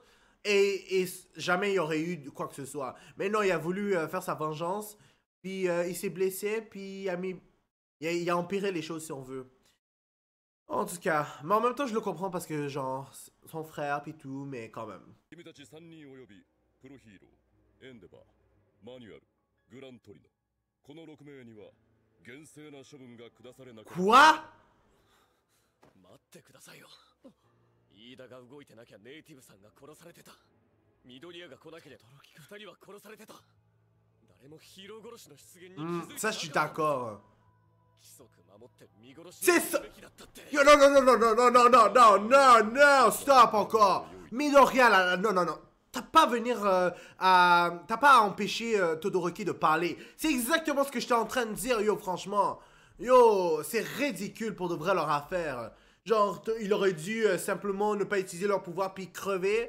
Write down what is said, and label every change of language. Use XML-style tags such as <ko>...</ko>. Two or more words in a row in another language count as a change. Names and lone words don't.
<fr>Et jamais il y aurait eu quoi que ce soit. Mais non, il a voulu faire sa vengeance. Puis il s'est blessé. Puis il a empiré les choses si on veut. En tout cas. Mais en même temps, je le comprends parce que, genre, son frère, puis tout. Mais quand même.</fr> <ja>君たち3人およびプロヒーロー、エンデバー、マニュアル、グラントリノ、この6名には厳正な処分が下されなく。</ja> <fr>Quoi?</fr> <ja>待ってくださいよ。飯田が動いてなきゃネイティブさんが殺されてた。緑谷が来なければ二人は殺されてた。誰もヒーロー殺しの出現に気づいてなかった。</ja> <fr>Ça, je suis d'accord.</fr> <ja>規則守って見殺し</ja> <fr>C'est</fr> <ja>にす</ja> <fr>ça.</fr> <ja>べきだったって。</ja> <fr>Yo, non, non, non, non, non, non, non, non, non, non, non, stop encore. Midoriya, là, non, non, non. T'as pas à venir t'as pas à empêcher Todoroki de parler. C'est exactement ce que j'étais en train de dire, yo, franchement. Yo, c'est ridicule pour de vrai leur affaire. Genre, il aurait dû simplement ne pas utiliser leur pouvoir puis crever.</fr>